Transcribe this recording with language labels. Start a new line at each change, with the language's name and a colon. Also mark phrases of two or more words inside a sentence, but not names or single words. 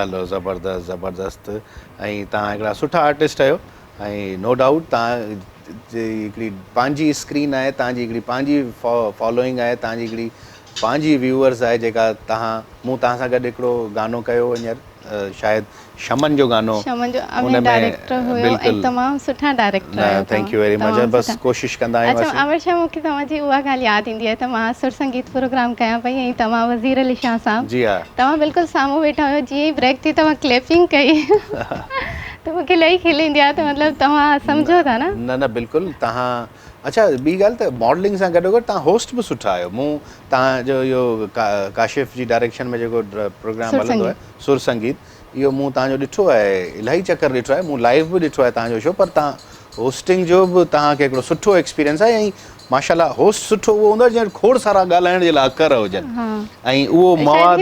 Sindhi: हलो ज़बरदस्त ज़बरदस्त ऐं तव्हां हिकिड़ा सुठा आर्टिस्ट आहियो ऐं
English: no doubt
Sindhi: तव्हां जी हिकिड़ी पंहिंजी स्क्रीन आहे तव्हांजी हिकिड़ी पंहिंजी फॉलोइंग आहे तव्हांजी हिकिड़ी पंहिंजी व्यूअर्स आहे जेका मूं तव्हां सां गॾु हिकिड़ो गानो कयो हींअर शायदि शमन जो गानो शमन जो अमित डायरेक्टर हुयो ऐं तमामु सुठा डायरेक्टर आहियो
English: thank you very much
Sindhi: बसि कोशिशि कंदा आहियूं अच्छा अमित शाह मूंखे तव्हांजी उहा ॻाल्हि यादि ईंदी आहे त मां सुर संगीत प्रोग्राम कयां पई ऐं तव्हां वज़ीर अली शाह साहब जी हा तव्हां बिल्कुलु साम्हूं वेठा हुयो जीअं ई ब्रेक थी तव्हां क्लैपिंग कई त मूंखे इलाही खिल ईंदी आहे त मतिलबु तव्हां सम्झो था न न बिल्कुलु तव्हां अच्छा ॿी ॻाल्हि त मॉडलिंग सां गॾोगॾु तव्हां होस्ट बि सुठा आहियो मूं तव्हांजो इहो काशिफ़ जी डायरेक्शन में जेको प्रोग्राम हलंदो आहे सुर संगीत इहो मूं तव्हांजो ॾिठो आहे इलाही चकर ॾिठो आहे मूं लाइव बि ॾिठो आहे तव्हांजो शो पर तव्हां होस्टिंग जो बि तव्हांखे हिकिड़ो सुठो एक्सपीरियंस आहे ऐं माशाल्लाह होस्ट सुठो उहो हूंदो आहे जंहिं खोड़ सारा ॻाल्हाइण जे लाइ अखर हुजनि ऐं उहो मवाद